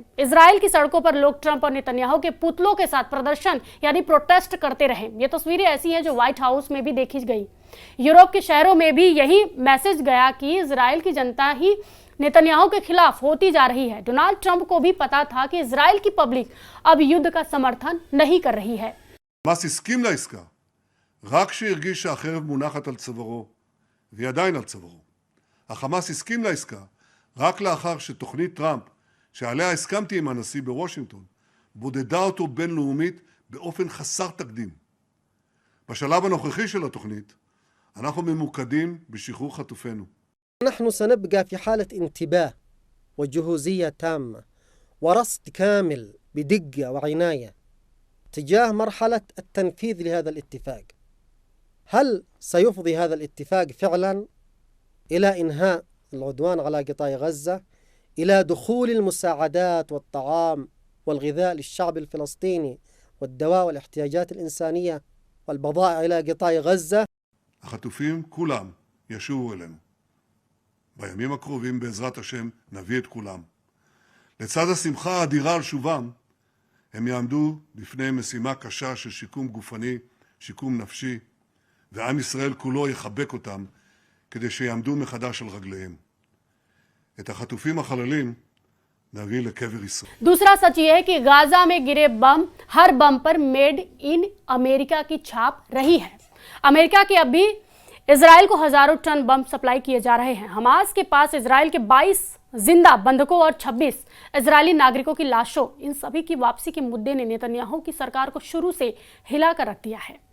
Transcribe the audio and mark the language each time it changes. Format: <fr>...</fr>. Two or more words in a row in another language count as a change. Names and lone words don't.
<hi>इजरायल की सड़कों पर लोग ट्रंप और नेतन्याहू के पुतलों के साथ प्रदर्शन यानी प्रोटेस्ट करते रहे। ये तस्वीरें ऐसी हैं जो व्हाइट हाउस में भी देखी गई। यूरोप के शहरों में भी यही मैसेज गया कि इजरायल की जनता ही नेतन्याहू के खिलाफ होती जा रही है। डोनाल्ड ट्रंप को भी पता था कि इजरायल की पब्लिक अब युद्ध का समर्थन नहीं कर रही है।</hi> <he>חמאס הסכים לעסקה רק כשהרגיש שהחרב מונחת על צווארו, והיא עדיין על צווארו. החמאס הסכים לעסקה רק לאחר שתוכנית טראמפ, שעליה הסכמתי עם הנשיא בוושינגטון, בודדה אותו בינלאומית באופן חסר תקדים. בשלב הנוכחי של התוכנית, אנחנו ממוקדים בשחרור חטופינו.</he> <ar>نحن سنبقى في حالة انتباه وجهوزية تامة ورصد كامل بدقة وعناية تجاه مرحلة التنفيذ لهذا الاتفاق. هل سيفضي هذا الاتفاق فعلا إلى إنهاء العدوان على قطاع غزة، إلى دخول المساعدات والطعام والغذاء للشعب الفلسطيني والدواء والاحتياجات الإنسانية والبضائع إلى قطاع غزة؟</ar> <he>החטופים כולם ישובו אלינו. בימים הקרובים בעזרת השם נביא את כולם. לצד השמחה האדירה על שובם, הם יעמדו לפני משימה קשה של שיקום גופני, שיקום נפשי, ועם ישראל כולו יחבק אותם כדי שיעמדו מחדש על רגליהם. את החטופים החללים נביא לקבר ישראל.</he> <hi>दूसरा सच ये है कि गाजा में गिरे बम, हर बम पर</hi> <en>made in America</en> <hi>की छाप रही है। अमेरिका के अभी इजराइल को हजारों टन बम सप्लाई किए जा रहे हैं। हमास के पास इजराइल के 22 जिंदा बंधकों और 26 इजरायली नागरिकों की लाशों, इन सभी की वापसी के मुद्दे ने नेतन्याहू की सरकार को शुरू से हिला कर रख दिया है।</hi>